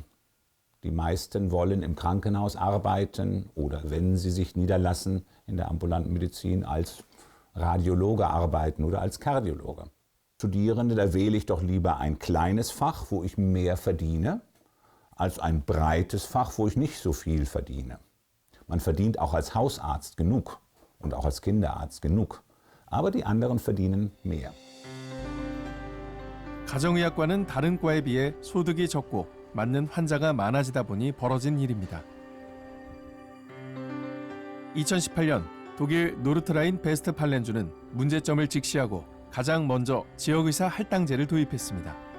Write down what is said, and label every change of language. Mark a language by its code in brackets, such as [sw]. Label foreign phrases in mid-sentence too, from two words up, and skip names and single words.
[de] Die meisten wollen im Krankenhaus arbeiten oder, wenn sie sich niederlassen in der ambulanten Medizin, als Radiologe arbeiten oder als Kardiologe. Studierende, da wähle ich doch lieber ein kleines Fach, wo ich mehr verdiene, als ein breites Fach, wo ich nicht so viel verdiene. Man verdient auch als Hausarzt genug und auch als Kinderarzt genug, aber die anderen verdienen mehr. [ko] 가정의학과는 다른 과에 비해 소득이 적고 맞는 환자가 많아지다 보니 벌어진 일입니다. 2018년 독일 노르트라인 베스트팔렌주는 문제점을 직시하고 가장 먼저 지역의사 할당제를 도입했습니다.